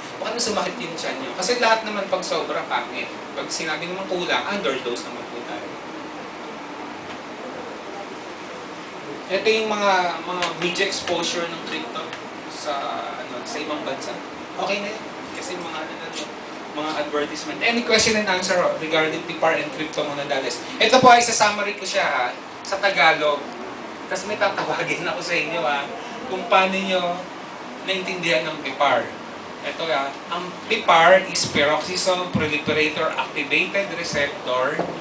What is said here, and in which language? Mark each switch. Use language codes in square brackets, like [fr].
[tl] Baka na sumakit yung tiyan nyo. Kasi lahat naman pag sobra, pangit. Pag sinabi naman kulang, underdose naman po tayo. Ito yung mga media exposure ng crypto sa ibang bansa. Okay na yun. Kasi mga advertisement. [en] Any question and answer regarding PIPAR and crypto muna dales. [tl] Ito po ay sa-summary ko siya sa Tagalog. Tapos may tatawagin ako sa inyo kung paano nyo naintindihan ng PIPAR. Ito ang [en] PIPAR is Peroxisome Proliferator Activated Receptor.